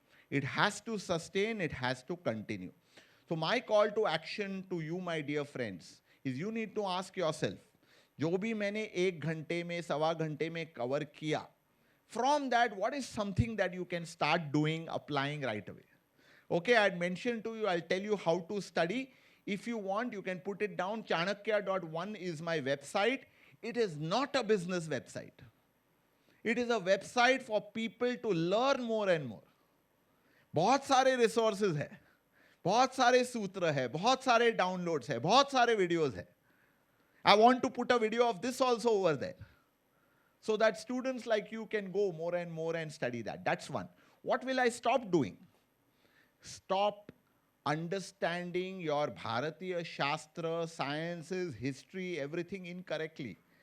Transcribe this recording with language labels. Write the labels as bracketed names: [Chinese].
[English] It has to sustain, it has to continue. So my call to action to you, my dear friends, is you need to ask yourself, [Hindi] जो भी मैंने 1 घंटे में, सवा घंटे में cover किया, [English] from that, what is something that you can start doing, applying right away? Okay, I had mentioned to you, I'll tell you how to study. If you want, you can put it down. Chanakya.1 is my website. It is not a business website. It is a website for people to learn more and more. [Hindi] बहुत सारे resources है, बहुत सारे सूत्र है, बहुत सारे downloads है, बहुत सारे videos है. [English] I want to put a video of this also over there, so that students like you can go more and more and study that. That's one. What will I stop doing? Stop understanding your Bharatiya Shastra, sciences, history, everything incorrectly.